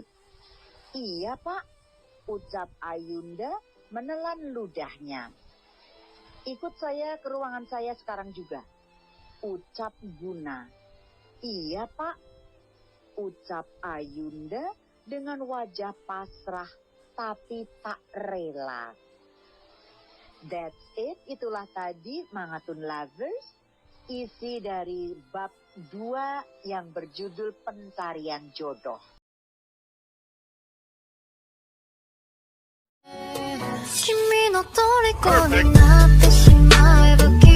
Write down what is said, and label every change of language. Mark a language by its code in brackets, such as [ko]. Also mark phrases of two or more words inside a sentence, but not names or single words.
[id] Iya, Pak, ucap Ayunda menelan ludahnya. Ikut saya ke ruangan saya sekarang juga, ucap Guna. Iya, Pak, ucap Ayunda dengan wajah pasrah tapi tak rela. [en] That's it, [id] itulah tadi Mangatun Lovers, isi dari bab 2 yang berjudul Pencarian Jodoh. [ja] 君の虜になってしまえば